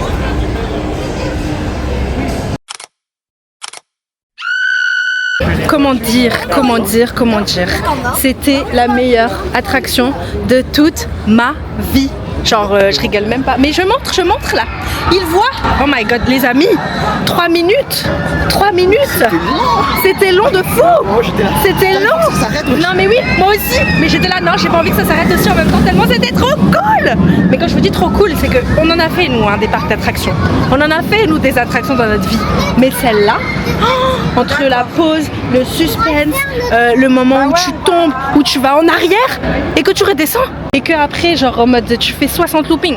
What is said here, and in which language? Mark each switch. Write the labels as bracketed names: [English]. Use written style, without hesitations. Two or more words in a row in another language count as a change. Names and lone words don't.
[French] Comment dire. C'était la meilleure attraction de toute ma vie. Genre, je rigole même pas. Mais je montre là. Il voit. [English] Oh my god, [French] les amis. 3 minutes. minutes. C'était long de fou. C'était long. Ça s'arrête. Non mais oui, moi aussi. Mais j'étais là, non, j'ai pas envie que ça s'arrête aussi en même temps tellement c'était trop cool. Mais quand je vous dis trop cool, c'est que on en a fait nous des parcs d'attractions. On en a fait nous des attractions dans notre vie. Mais celle-là, entre la pause, le suspense, le moment où tu tombes, où tu vas en arrière et que tu redescends et que après genre en mode tu fais 60 loopings.